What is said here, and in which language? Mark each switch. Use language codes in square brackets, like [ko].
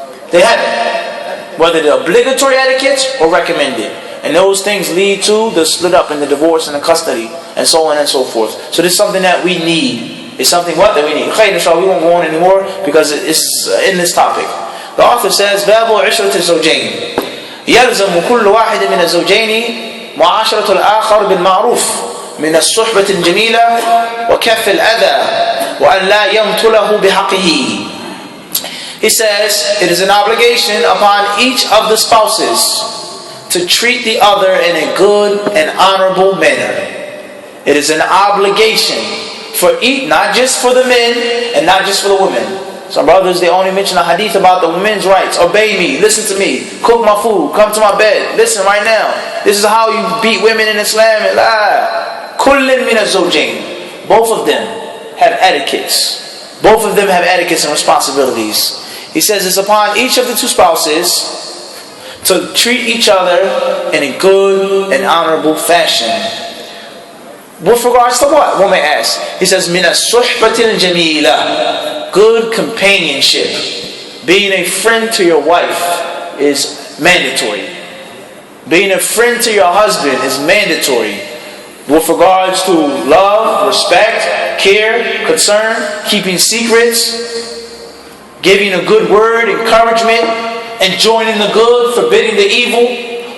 [en] They haven't. Whether they're obligatory etiquettes or recommended. And those things lead to the split up and the divorce and the custody and so on and so forth. So this is something that we need. It's something that we need. Khayr, inshallah, we won't go on anymore because it's in this topic. The author says, [ar] باب عشرة الزوجين يلزم كل واحد من الزوجين معاشرة الآخر بالمعروف من الصحبة الجميلة وكف الأذى وأن لا يمتله بحقه. [en] He says, it is an obligation upon each of the spouses to treat the other in a good and honorable manner. It is an obligation for each, not just for the men and not just for the women. Some brothers, they only mention a hadith about the women's rights. Obey me, listen to me, cook my food, come to my bed, listen right now. This is how you beat women in Islam. [ar] Kullin min az-zawjayn. [en] Both of them have etiquettes. Both of them have etiquettes and responsibilities. He says it's upon each of the two spouses to treat each other in a good and honorable fashion. With regards to what? One may ask. He says, [ar] مِنَ الصُّحْبَةِ الْجَمِيلَةِ. [en] Good companionship. Being a friend to your wife is mandatory. Being a friend to your husband is mandatory. With regards to love, respect, care, concern, keeping secrets, giving a good word, encouragement, enjoining the good, forbidding the evil.